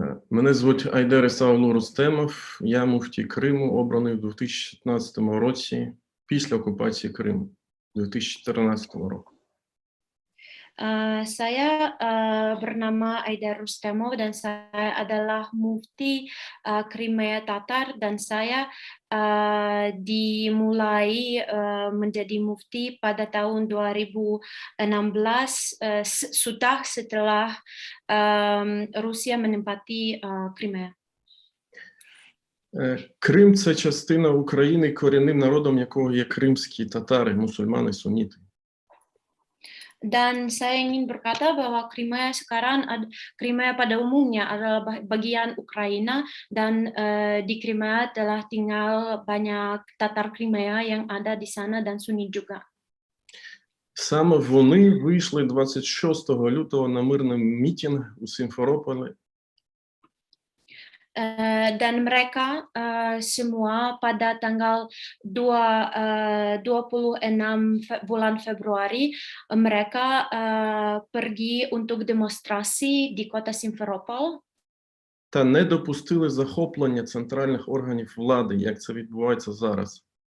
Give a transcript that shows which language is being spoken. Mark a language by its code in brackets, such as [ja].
[uk] Мене звуть Айдар Ісаулу Рустемов. Я муфтій Криму, обраний у 2016 році після окупації Криму. 2014 року. [id] Saya bernama Aidar Rustamov dan saya adalah mufti Crimea Tatar, dan saya dimulai menjadi mufti pada tahun 2016 sudah setelah Rusia menempati Crimea. [uk] Крим – це частина України, корінним народом якого є кримські татари, мусульмани, суніти. [id] Dan saya ingin berkata bahwa Crimea pada umumnya adalah bagian Ukraina, dan di Crimea telah tinggal banyak Tatar Crimea yang ada di sana dan Sunni juga. [uk] Саме вони вийшли 26 лютого на мирний мітинг у Сімферополі. [id] Dan mereka semua pada tanggal 26 bulan Februari mereka pergi untuk demonstrasi di kota Simferopol. [uk] Та не допустили захоплення центральних органів влади, як це відбувається зараз.